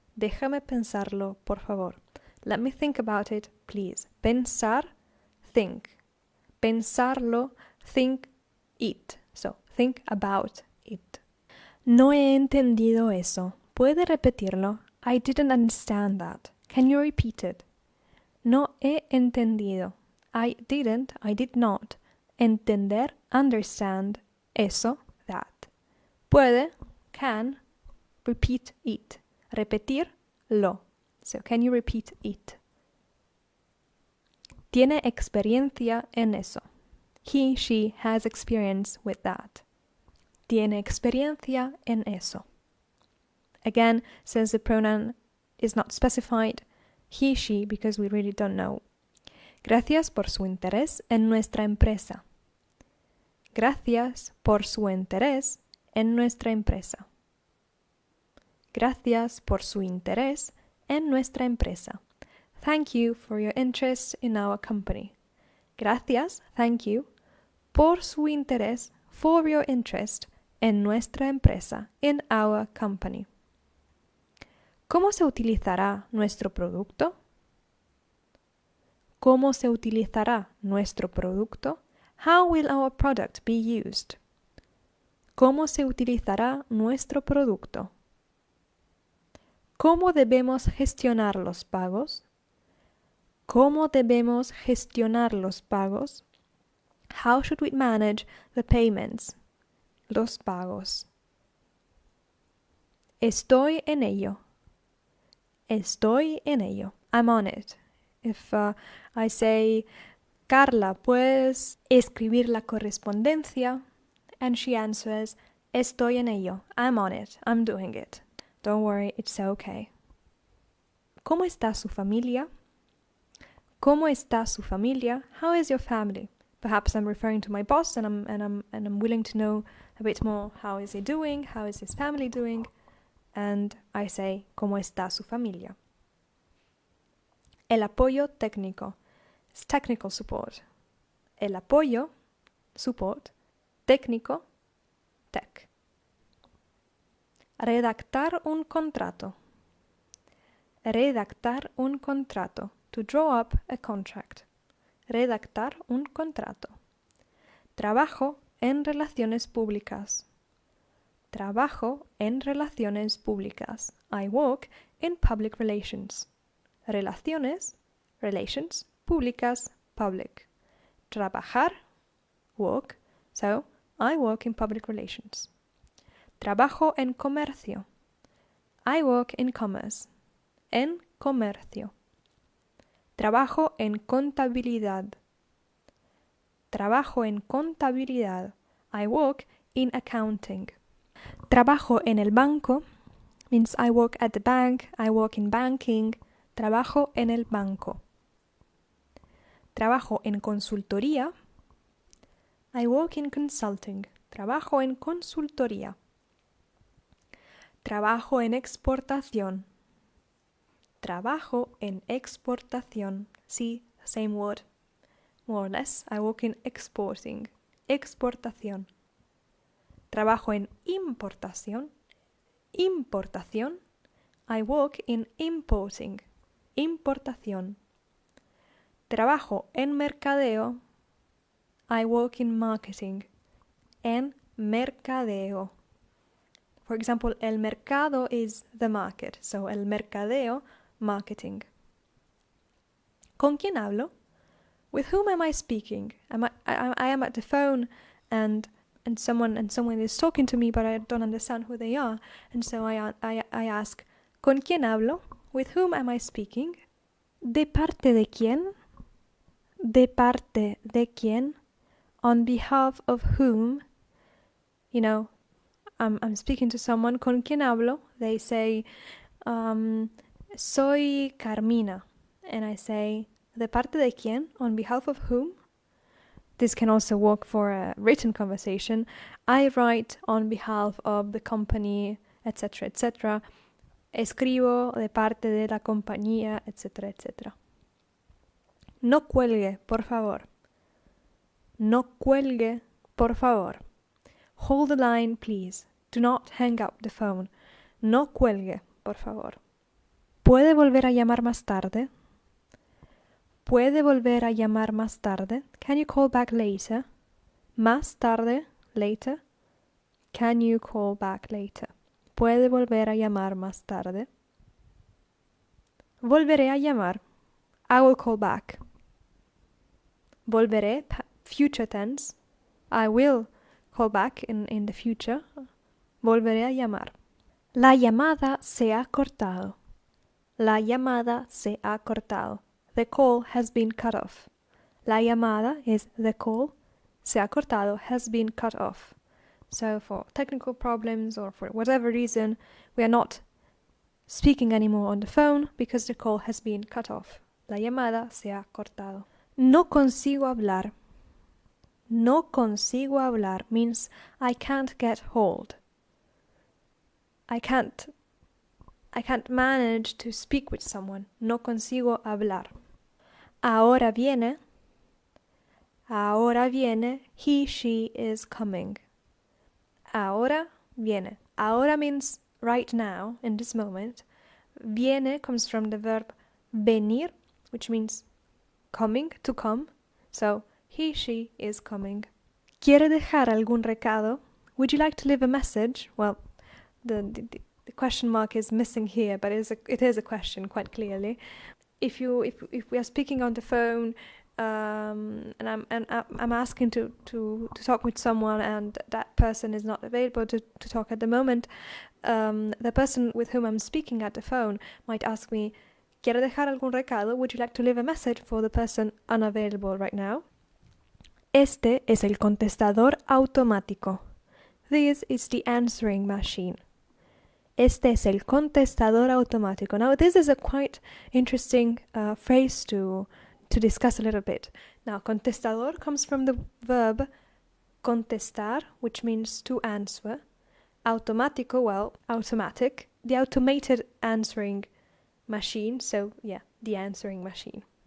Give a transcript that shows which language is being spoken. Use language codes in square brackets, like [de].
[es] Déjame pensarlo, por favor. [en] Let me think about it, please. Pensar, think. Pensarlo, think, it. So, think about it. [es] No he entendido eso. ¿Puede repetirlo? [en] I didn't understand that. Can you repeat it? [es] No he entendido. [en] I did not. Entender, understand, eso, that. Puede, can, repeat it. Repetir, lo. So, can you repeat it? [es] Tiene experiencia en eso. [en] He, she has experience with that. [es] Tiene experiencia en eso. [en] Again, since the pronoun is not specified, he, she, because we really don't know. [es] Gracias por su interés en nuestra empresa. Gracias por su interés en nuestra empresa. Gracias por su interés en nuestra empresa. [en] Thank you for your interest in our company. Gracias, thank you, [es] por su interés, [en] for your interest, [es] en nuestra empresa, [en] in our company. [es] ¿Cómo se utilizará nuestro producto? ¿Cómo se utilizará nuestro producto? [en] How will our product be used? [es] ¿Cómo se utilizará nuestro producto? ¿Cómo debemos gestionar los pagos? ¿Cómo debemos gestionar los pagos? [en] How should we manage the payments? [es] Los pagos. Estoy en ello. Estoy en ello. [en] I'm on it. If I say, Carla, [es] ¿puedes escribir la correspondencia? [en] And she answers, [es] estoy en ello. [en] I'm on it. I'm doing it. Don't worry, it's okay. [es] ¿Cómo está su familia? ¿Cómo está su familia? [en] How is your family? Perhaps I'm referring to my boss, and I'm willing to know a bit more. How is he doing? How is his family doing? and I say, [es] ¿Cómo está su familia? El apoyo técnico [en] is technical support. [es] El apoyo, support, técnico, tech. Redactar un contrato. Redactar un contrato. [en] To draw up a contract. [es] Redactar un contrato. Trabajo en relaciones públicas. Trabajo en relaciones públicas. [en] I work in public relations. Relaciones, relations, públicas, public. Trabajar, work, so I work in public relations. [es] Trabajo en comercio. [en] I work in commerce. [es] En comercio. Trabajo en contabilidad. Trabajo en contabilidad. [en] I work in accounting. [es] Trabajo en el banco [en] means I work at the bank, I work in banking. [es] Trabajo en el banco. Trabajo en consultoría. [en] I work in consulting. [es] Trabajo en consultoría. Trabajo en exportación. Trabajo en exportación. [en] See, same word. More or less, I work in exporting. [es] Exportación. Trabajo en importación. [en] Importación. I work in importing. [es] Importación. Trabajo en mercadeo. [en] I work in marketing. [es] En mercadeo. [en] For example, [es] el mercado [en] is the market. So, [es] el mercadeo, [en] marketing. [es] ¿Con quién hablo? [en] With whom am I speaking? I am at the phone and someone is talking to me, but I don't understand who they are. And so I ask, [es] ¿con quién hablo? [en] With whom am I speaking? [es] ¿De parte de quién? ¿De parte de quién? [en] On behalf of whom? You know, I'm speaking to someone. [es] ¿Con quién hablo? [en] They say, [es] soy Carmina. [en] And I say, [es] ¿de parte de quién? [en] On behalf of whom? This can also work for a written conversation. I write on behalf of the company, etc., etc. [es] Escribo de parte de la compañía, etc., etc. No cuelgue, por favor. No cuelgue, por favor. [en] Hold the line, please. Do not hang up the phone. [es] No cuelgue, por favor. ¿Puede volver a llamar más tarde? ¿Puede volver a llamar más tarde? [en] Can you call back later? [es] Más tarde, [en] later. Can you call back later? [es] ¿Puede volver a llamar más tarde? Volveré a llamar. [en] I will call back. Volveré, future tense. I will call back in the future. [es] Volveré a llamar. La llamada se ha cortado. La llamada se ha cortado. [en] The call has been cut off. [es] La llamada [en] is the call. [es] Se ha cortado [en] has been cut off. So for technical problems or for whatever reason, we are not speaking anymore on the phone because the call has been cut off. [es] La llamada se ha cortado. No consigo hablar. No consigo hablar [en] means I can't get hold. I can't manage to speak with someone. [es] No consigo hablar. Ahora viene. Ahora viene. [en] He, she is coming. [es] Ahora viene. [en] Ahora means right now, in this moment. Viene comes from the verb venir, which means coming, to come. So, he, she is coming. [es] ¿Quiere dejar algún recado? [en] Would you like to leave a message? Well, the question mark is missing here, but it is a question quite clearly. If we are speaking on the phone, and I'm asking to talk with someone, and that person is not available to talk at the moment, the person with whom I'm speaking at the phone might ask me, [es] ¿Quiere dejar algún recado? [en] Would you like to leave a message for the person unavailable right now? [es] Este es el contestador automático. [en] This is the answering machine. [es] Este es el contestador automático. [en] Now, this is a quite interesting phrase to discuss a little bit. Now, contestador comes from the verb contestar, which means to answer. Automático, well, automatic. the automated answering machine. So, yeah, the answering machine.